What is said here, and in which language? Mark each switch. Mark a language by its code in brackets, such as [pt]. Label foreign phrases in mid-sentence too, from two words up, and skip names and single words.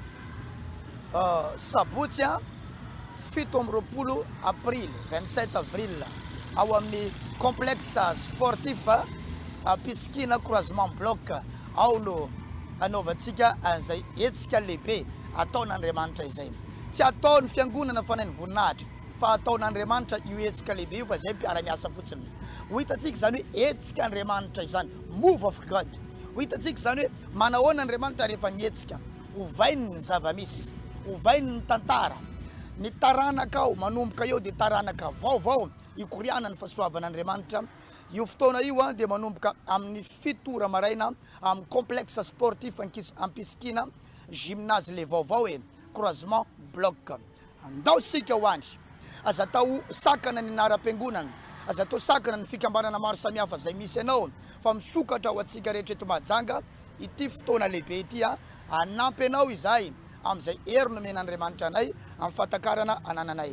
[mg] sabotsy 7 aprily 27 avril ao amin'ny [fr] complexe sportif [mg] Piskina [fr] croisement bloc [mg] ao no anaovantsika an'izay etsika lehibe ataon'Andriamanitra izay tsy ataony fiangonana fanay ny voninahitra fa ataon'Andriamanitra io etsika lehibe io fa zay mpiara-miasa fotsiny ho hitantsika zany hoe etsika Andriamanitra izany [en] move of God [mg] ho hitantsika zany hoe manahoana Andriamanitra rehefa mietsika hovainy ny zava-misy hovainy ny tantara ny taranaka ao manomboka eo dia taranaka vaovao ikoriana ny fahasoavan'Andriamanitra io fotoana io dia manomboka amin'ny 7 maraina amin'ny [fr] complexe sportif [mg] Piskina gymnase le vaovao [fr] croisement bloc [mg] andao sika ho andry aza atao sakana ny anara-piangonana, aza atao sakana ny fikambanana maro samihafa zay misy anao, fa misokatra ho atsika rehetra eto Mahajanga ity fotoana lehibe ity anampy anao izay amin'izay hery nomena Andriamanitra anay amin'ny fatakarana anananay.